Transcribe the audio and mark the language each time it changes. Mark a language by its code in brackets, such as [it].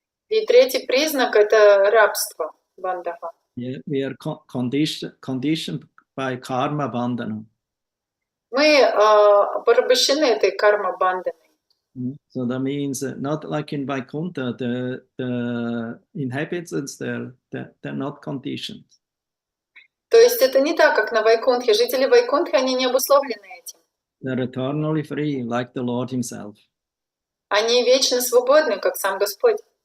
[ru] И третий признак – это рабство, бандаха. [en] We are conditioned by karma bandhana. [ru] Мы порабощены этой карма-бандhaной. [en] So that means not like in Vaikuntha, the inhabitants they're not conditioned. [ru] То есть это не так, как на Вайкунтхе. Жители Вайкунтхи, они не обусловлены этим. [en] They're eternally free, like the Lord Himself. [ru] Они вечно свободны, как сам Господь.